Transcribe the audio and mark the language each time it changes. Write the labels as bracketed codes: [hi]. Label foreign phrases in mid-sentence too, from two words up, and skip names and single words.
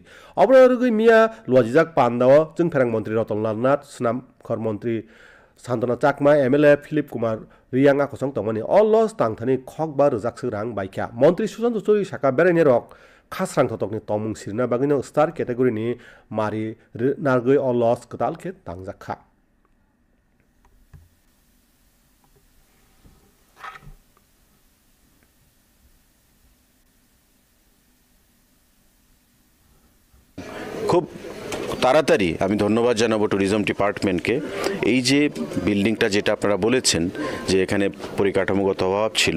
[trp] Obrogui Mia Lojijak Pandao jeung Ferang mantri Ratonlal Nath Snam khor mantri Santana Chakma MLA Philip Kumar Rianga kosong tongmani [en] all loss [trp] tangthani khokba rojak srang baikha mantri Sushant Choudhury saka beraini rok khasrang thotokni tomung sirna bagino [en] star category [trp] ni mari nargui [en] all loss [trp] ketalket tangjakha. [bn] খুব তাড়াতাড়ি আমি ধন্যবাদ জানাবো [en] tourism departmentকে [bn] এই যে বিল্ডিংটা যেটা আপনারা বলেছেন যে এখানে পরিকাঠামোগত অভাব ছিল